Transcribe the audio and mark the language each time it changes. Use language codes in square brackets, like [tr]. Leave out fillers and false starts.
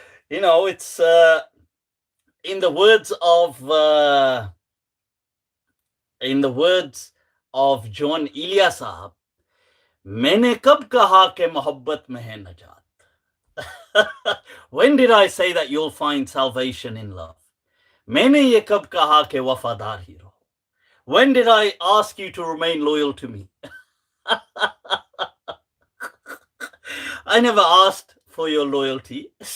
[en] It's in the words of John Ilya Sahab, [ur] मैंने कब कहा कि मोहब्बत में है नजात? [en] When did I say that you'll find salvation in love? [ur] मैंने ये कब कहा कि वफादार ही रहो? [en] When did I ask you to remain loyal to me? I never asked for your loyalty.